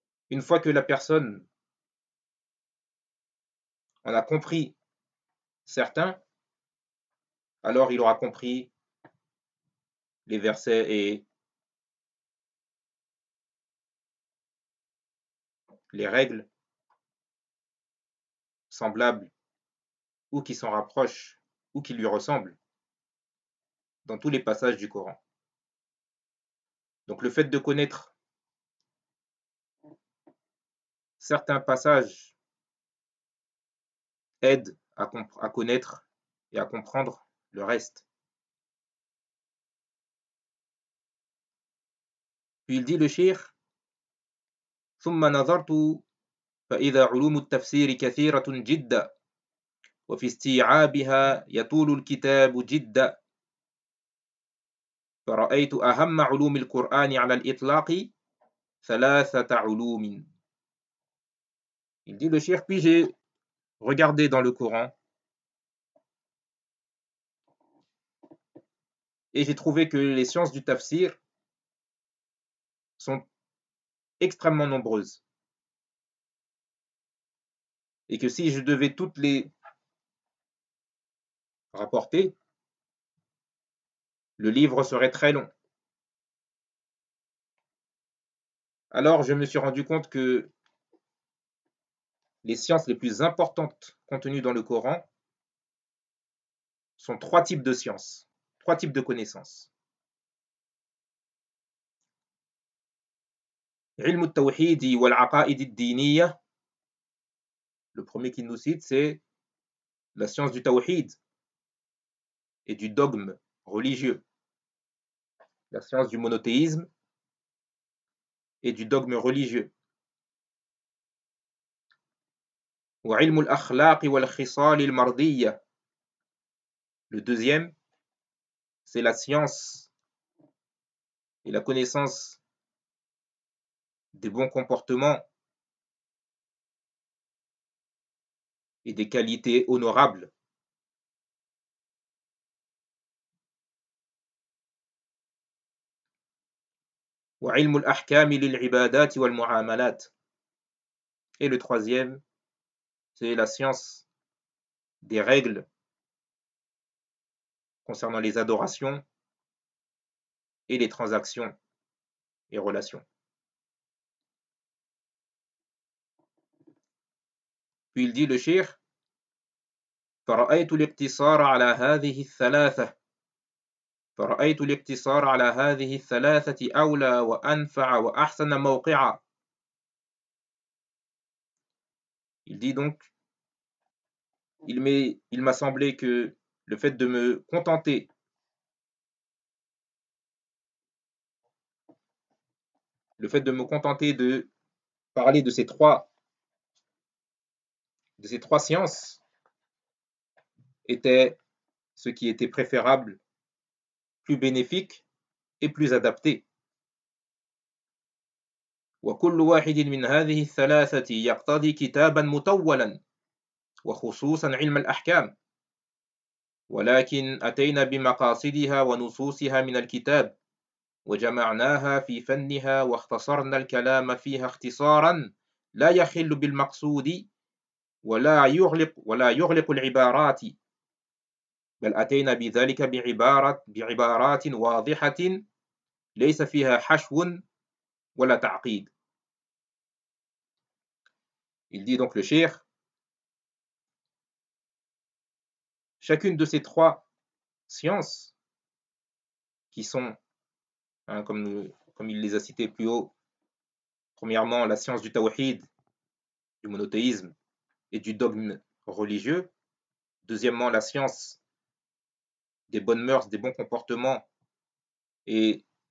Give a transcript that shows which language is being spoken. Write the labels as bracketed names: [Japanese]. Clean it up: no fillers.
[French] Une fois que la personne en a compris certains, alors il aura compris les versets et les règles semblables ou qui s'en rapprochent ou qui lui ressemblent dans tous les passages du Coran. Donc le fait de connaître certains passages aide à connaître et à comprendre le reste. Puis il dit le Cheikh, [Arabic] ثم نظرت فإذا علوم التفسير كثيرة جدا وفي استيعابها يطول الكتاب جدا فرأيت أهم علوم القرآن على الإطلاق ثلاثة علوم. [French] Il dit le Cheikh, puis j'ai regardé dans le Coran et j'ai trouvé que les sciences du tafsir sont extrêmement nombreuses. Et que si je devais toutes les rapporter, le livre serait très long. Alors je me suis rendu compte que les sciences les plus importantes contenues dans le Coran sont trois types de sciences, trois types de connaissances. [Arabic] علم التوحيد والعقائد الدينية. [French] Le premier qu'il nous cite, c'est la science du tawhid et du dogme religieux. La science du monothéisme et du dogme religieux. [Arabic] وعلم الأخلاق والخصال المرضية. [French] Le deuxième, c'est la science et la connaissance des bons comportements et des qualités honorables. [Arabic] وعلم الأحكام للعبادات والمعاملات. [French] Et le troisième, c'est la science des règles concernant les adorations et les transactions et relations. Puis il dit le Cheikh, [Arabic] فَرَأَيْتُ الْاِقْتِصَارَ عَلَى هَذِهِ الثَّلَاثَةِ فَرَأَيْتُ الْاِقْتِصَارَ عَلَى هَذِهِ الثَّلَاثَةِ أَوْلَى وَأَنْفَعَ وَأَحْسَنَ مَوْقِعًا. [French] Il dit donc, Il m'a semblé que le fait de me contenter le fait de me contenter de parler de ces trois sciences était ce qui était préférable, plus bénéfique et plus adapté. [Arabic] وكل واحد من هذه الثلاثة يقتضي كتابا مطولا وخصوصا علم الأحكام ولكن أتينا بمقاصدها ونصوصها من الكتاب وجمعناها في فنها واختصرنا الكلام فيها اختصارا لا يخل بالمقصود ولا يغلق العبارات بل أتينا بذلك بعبارات واضحة ليس فيها حشو ولا تعقيد. [French] Il dit donc le cheikh, chacune de ces trois sciences, qui sont, hein, comme il les a citées plus haut, premièrement la science du tawhid, du monothéisme et du dogme religieux, deuxièmement la science des bonnes mœurs, des bons comportements et